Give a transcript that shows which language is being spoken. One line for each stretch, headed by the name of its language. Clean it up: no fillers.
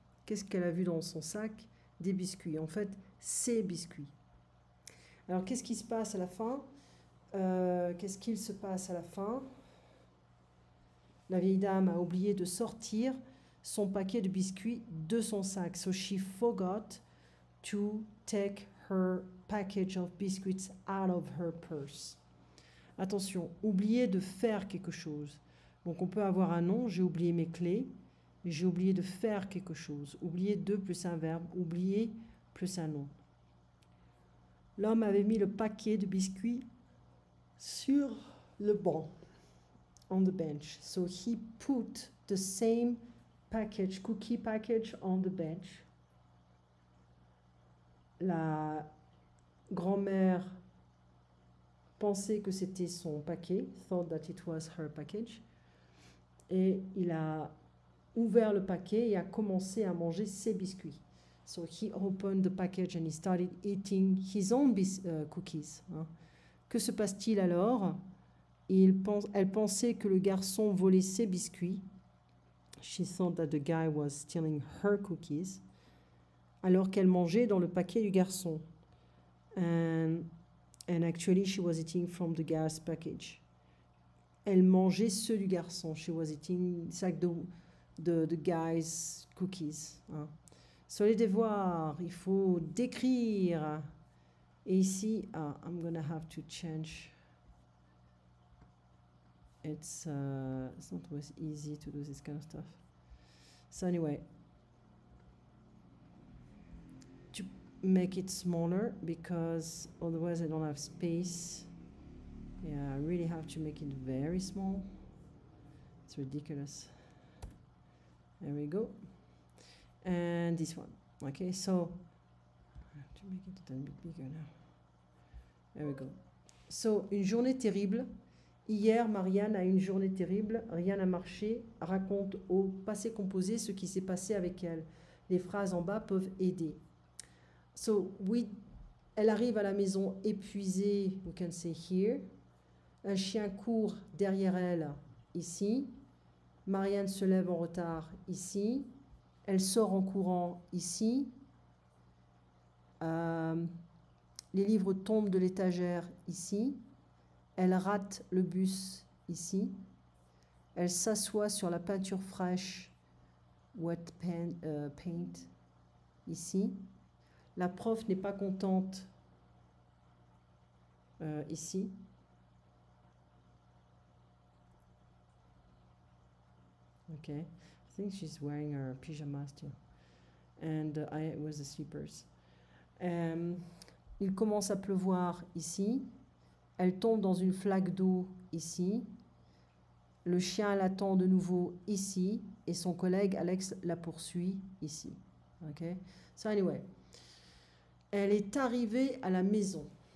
French: Qu'est-ce qu'elle a vu dans son sac? Des biscuits. En fait, ces biscuits. Alors, qu'est-ce qui se passe à la fin? Qu'est-ce qu'il se passe à la fin? La vieille dame a oublié de sortir son paquet de biscuits de son sac.
English: So she forgot to take her package of biscuits out of her purse.
French: Attention, oublier de faire quelque chose. Donc on peut avoir un nom, j'ai oublié mes clés, j'ai oublié de faire quelque chose. Oublier de plus un verbe, oublier plus un nom. L'homme avait mis le paquet de biscuits sur le banc,
English: on the bench. So he put the same cookie package on the bench.
French: La grand-mère pensait que c'était son paquet,
English: thought that it was her package,
French: et il a ouvert le paquet et a commencé à manger ses biscuits.
English: So he opened the package and he started eating his own cookies.
French: Que se passe-t-il alors? Elle pensait que le garçon volait ses biscuits.
English: She thought that the guy was stealing her cookies.
French: Alors qu'elle mangeait dans le paquet du garçon.
English: And actually, she was eating from the guy's package.
French: Elle mangeait ceux du garçon.
English: She was eating the guy's cookies.
French: Sur les devoirs, il faut décrire. Et ici,
English: I'm gonna have to change. It's not always easy to do this kind of stuff. So anyway, to make it smaller because otherwise I don't have space. Yeah, I really have to make it very small. It's ridiculous. There we go. And this one. Okay, so I have to make it a little bit bigger now. There we go.
French: So, une journée terrible. Hier, Marianne a une journée terrible. Rien n'a marché. Raconte au passé composé ce qui s'est passé avec elle. Les phrases en bas peuvent aider. So, elle arrive à la maison épuisée.
English: We can say here.
French: Un chien court derrière elle, ici. Marianne se lève en retard, ici. Elle sort en courant, ici. Les livres tombent de l'étagère, ici. Elle rate le bus, ici. Elle s'assoit sur la peinture fraîche,
English: wet paint,
French: ici. La prof n'est pas contente, ici.
English: Okay, I think she's wearing her pyjamas too. And I was the slippers.
French: Il commence à pleuvoir ici. Elle tombe dans une flaque d'eau ici. Le chien l'attend de nouveau ici. Et son collègue Alex la poursuit ici. Okay?
English: So anyway,
French: elle est arrivée à la maison.